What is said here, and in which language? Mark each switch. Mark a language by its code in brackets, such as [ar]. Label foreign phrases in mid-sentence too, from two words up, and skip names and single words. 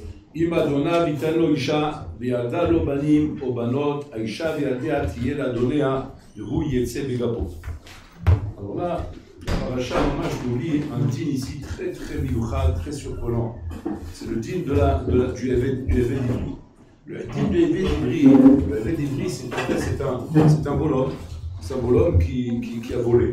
[he] אם אדונה ויתן לו אישה, וילדה לו בנים או בנות, האישה וילדיה תהיה לאדוניה, והוא יצא בגפו. [fr] Alors là, la paracha ממש nous lit un din ici très miouchad, très surprenant. C'est le din du [he] עבד עברי. [fr] Le din du [he] עבד עברי, [fr] le [he] עבד עברי, [fr] c'est un bonhomme. C'est un bonhomme qui a volé.